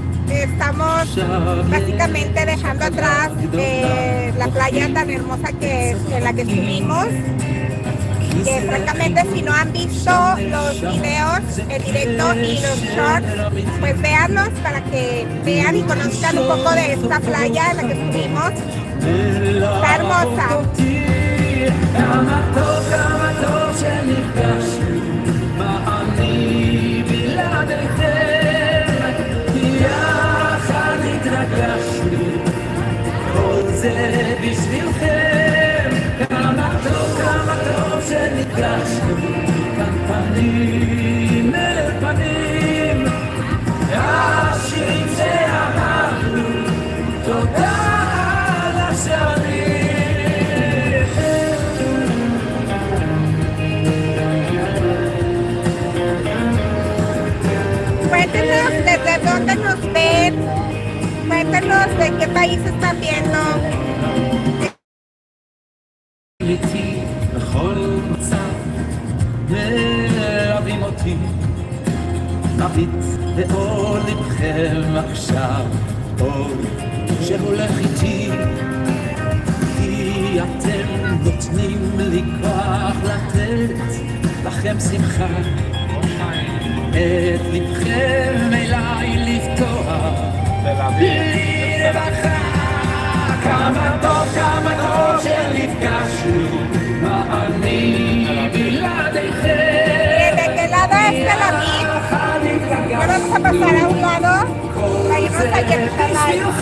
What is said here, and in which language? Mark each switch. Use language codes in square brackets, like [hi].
[es] Estamos básicamente dejando atrás la playa tan hermosa en la que estuvimos. Que francamente si no han visto los videos en directo y los shorts, pues véanlos para que vean y conozcan un poco de esta playa en la que estuvimos. Está hermosa. [he] כמה טוב שנפגשנו, מה אני בלעדיכם, יחד התרגשנו, כל זה בשבילכם. כמה טוב שנפגשנו, כאן פנים אל פנים, השירים שאהבנו, תודה על השנים. [es] Cuéntenos desde dónde nos ven, cuéntenos de qué país están viendo. [he] איתי בכל מצב, מלווים אותי, מביט באור לבכם עכשיו, אור שהולך איתי, כי אתם נותנים לי כוח לתת לכם שמחה. את לבכם אליי לפתוח, תל אביב. רווחה, כמה טוב שנפגשנו, מה אני בלעדיכם. [es] ¿De qué lado es Tel Aviv? Ahora vamos a pasar a un lado para irnos a Jerusalén.